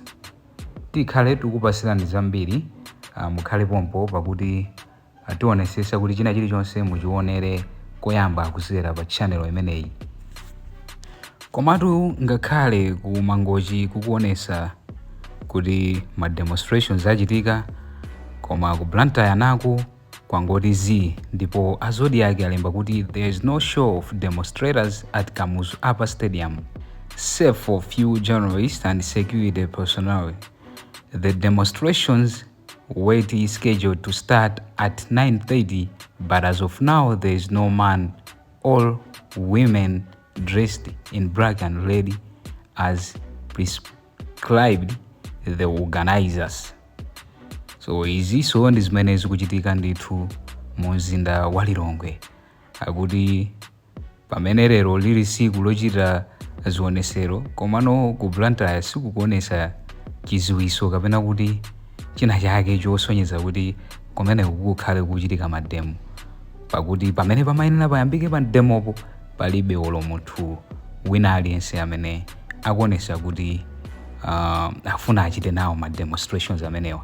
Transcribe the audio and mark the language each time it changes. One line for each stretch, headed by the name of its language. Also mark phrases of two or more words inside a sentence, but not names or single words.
Nyanja: Tikhale tikupasirani zambiri, mukhale pompo pakuti tionesesa kuti china chilichonse muchionere koyamba kuzera pa channel imeneyi. Komatu ngakhale ku Mangochi kukuonesa kuti ma demonstrations achitika, koma ku Blantyre naku kwangoti Zili, ndipo azodi ake alemba kuti
English: there is no show of demonstrators at Kamuzu Upper Stadium, save for few journalists and security personnel. The demonstrations were scheduled to start at 9:30, but as of now there is no man or women dressed in black and red as prescribed the organizers.
Nyanja: So izinso ndi zimene zikuchitika ndithu mu mzinda wa Lilongwe. Akuti pamene lero lili tsiku lochita zionesero, komano ku Blantyre sikukuonesa chiziwiso kapena kuti china chake chosonyeza kuti kumene kukhale kuchitika mademo, pakuti pamene pamayenera payambike pa demopo palibe olo munthu wina aliyense amene akuonesa kuti afuna achite nawo ma demonstrations amenewa.